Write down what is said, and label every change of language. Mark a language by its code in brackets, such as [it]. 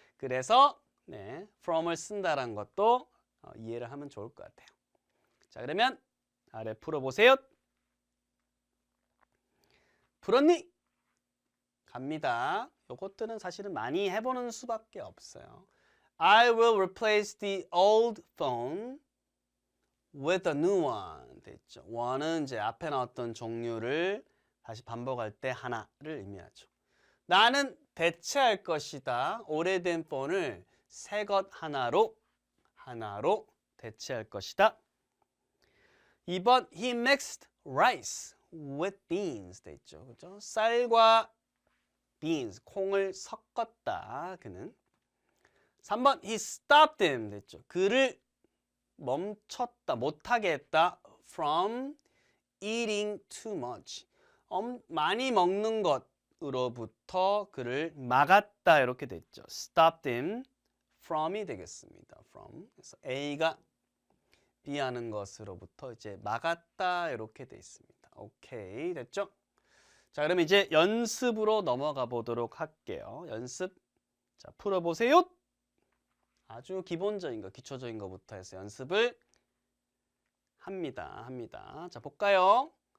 [ko] 그래서 from을 쓴다는 것도 이해를 하면 좋을 것 같아요. 자, 그러면 아래 풀어보세요. 풀었니? 갑니다. 요것들은 사실은 많이 해보는 수밖에 없어요. [en] I will replace the old phone with a new one. [ko] 됐죠. one은 이제 앞에 나왔던 종류를 다시 반복할 때 하나를 의미하죠. 나는 대체할 것이다. 오래된 폰을 새 것 하나로 대체할 것이다. 2번 [en] He mixed rice with beans [ko] 돼 있죠. 그죠? 쌀과 beans, 콩을 섞었다. 그는. 3번 [en] He stopped him [ko] 됐죠. 그를 멈췄다, 못하게 했다. [en] From eating too much. [ko] 많이 먹는 것으로부터 그를 막았다. 이렇게 됐죠. [en] Stopped him from이 되겠습니다. From. [ko] 그래서 A가 B 하는 것으로부터 이제 막았다. 이렇게 돼 있습니다. 오케이. 됐죠? 자, 그럼 이제 연습으로 넘어가 보도록 할게요. 연습. 자, 풀어보세요. 아주 기본적인 거, 기초적인 거부터 해서 연습을 합니다. 자, 볼까요?